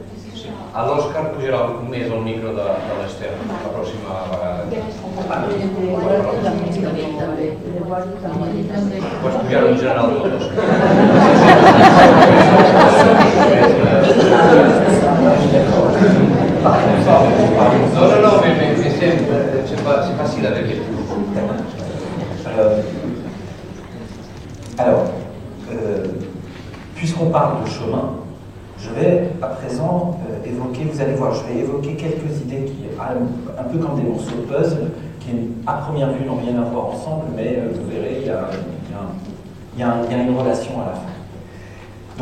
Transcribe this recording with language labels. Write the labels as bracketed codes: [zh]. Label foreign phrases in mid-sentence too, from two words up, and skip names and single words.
[ca] l'Òscar pujarà més al micro de l'Ester la pròxima vegada. Pots pujar-ho en general de l'Òscar. No, [fr] c'est facile avec les Alors, puisqu'on parle de chemin, je vais à présent évoquer, vous allez voir, je vais évoquer quelques idées qui, un peu comme des morceaux de puzzle, qui à première vue n'ont rien à voir ensemble, mais vous verrez, il y a une relation à la fin.